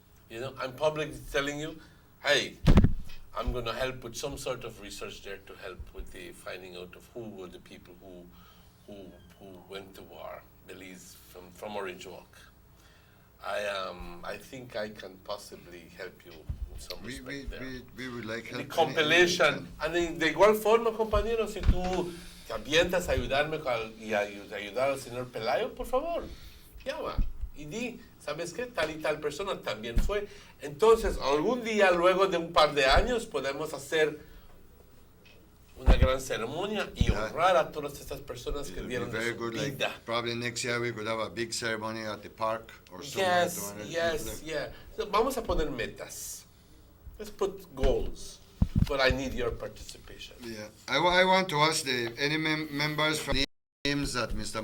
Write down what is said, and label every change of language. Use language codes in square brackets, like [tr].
[en] You know, I'm publicly telling you, hey, I'm going to help with some sort of research there to help with the finding out of who were the people who went to war, Belize, from Orange Walk. I think I can possibly help you in some respect there. We would like help. The compilation, [es] and de igual forma, compañero, si tú te avientas a ayudarme y ayudar al señor Pelayo, por favor, llama y di, ¿sabes qué? Tal y tal persona también fue. Entonces, algún día, luego de un par de años, podemos hacer una gran ceremonia y honrar a todas estas personas que dieron su vida. [en] Like, probably next year we could have a big ceremony at the park or something. Yes. So, [es] vamos a poner metas. [en] Let's put goals, but I need your participation. organization. Yeah, I want to ask any members from names that Mr.